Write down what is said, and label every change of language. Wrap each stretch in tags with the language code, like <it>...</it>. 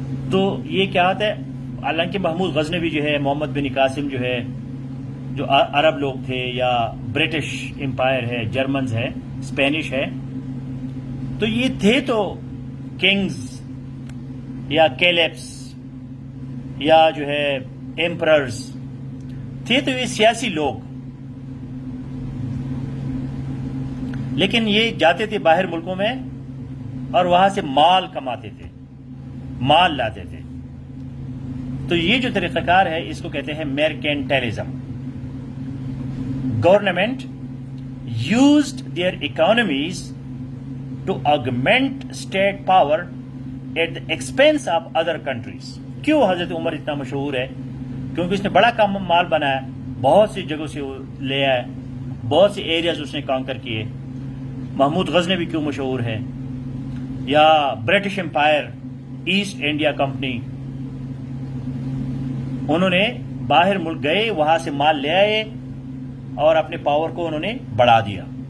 <hi>तो ये क्या होता है, हालांकि महमूद गजनवी जो है, मोहम्मद बिन कासिम जो है, जो अरब लोग थे, या ब्रिटिश एम्पायर है, जर्मन्स है, स्पेनिश है, तो ये थे तो किंग्स या कैलेप्स या जो है एम्परर्स थे, तो ये सियासी लोग. लेकिन ये जाते थे बाहर मुल्कों में और वहां से माल कमाते थे, माल लाते थे. तो ये जो तरीकाकार है इसको कहते हैं mercantilism.</hi> <en>Government used their economies to augment state power at the expense of other countries.</en> <hi>क्यों हजरत उमर इतना मशहूर है? क्योंकि उसने बड़ा कम माल बनाया, बहुत सी जगहों से ले आया, बहुत सी एरियाज उसने कांकर किए. महमूद गजनवी क्यों मशहूर है? या British empire, east India company, उन्होंने बाहर मुल्क गए, वहां से माल ले आए और अपने पावर को उन्होंने बढ़ा दिया.</hi>